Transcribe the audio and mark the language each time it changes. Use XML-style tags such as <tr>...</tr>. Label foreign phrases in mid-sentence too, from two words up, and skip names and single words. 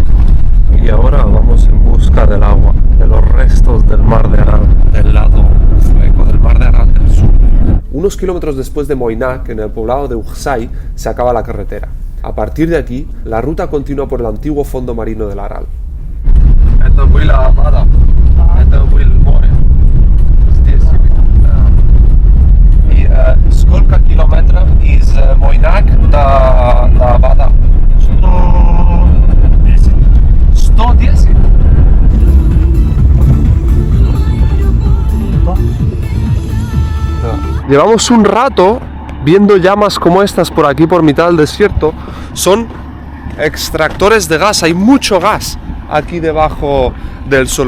<es>Y ahora vamos en busca del agua, de los restos del Mar de Aral, del lado uzbeco, del Mar de Aral del sur. Unos kilómetros después de Moynac, en el poblado de Uxai, se acaba la carretera. A partir de aquí, la ruta continúa por el antiguo fondo marino del Aral.</es> <ru>Это была вода. Это был море. Здесь. И сколько километров из Moynac до вода? 110. 110.</ru> <es>Llevamos un rato viendo llamas como estas por aquí, por mitad del desierto. Son extractores de gas, hay mucho gas aquí debajo del suelo.</es>